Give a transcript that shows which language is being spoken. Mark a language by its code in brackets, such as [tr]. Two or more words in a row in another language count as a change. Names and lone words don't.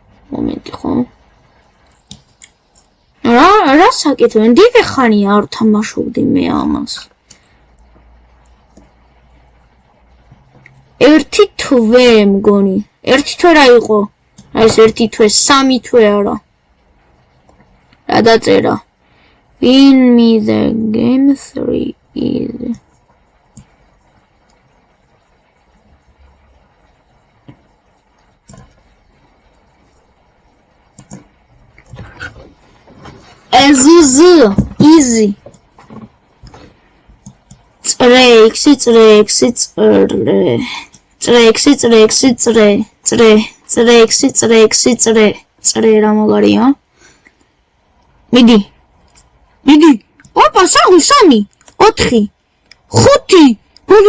[ka] მომენტი ხო? რა საკითხია? დიდი ხანია არ თამაშობდი მე ამას. ერთი თვე მგონი. ერთი თვე რა იყო? ეს ერთი თვე, სამი თვე არა. რა დაწერა? [en] Win me the game 3 easy. [ka] easy. წრე რა მაგარია? მიდი. ოპა, 3, 4, 5. ბოლო.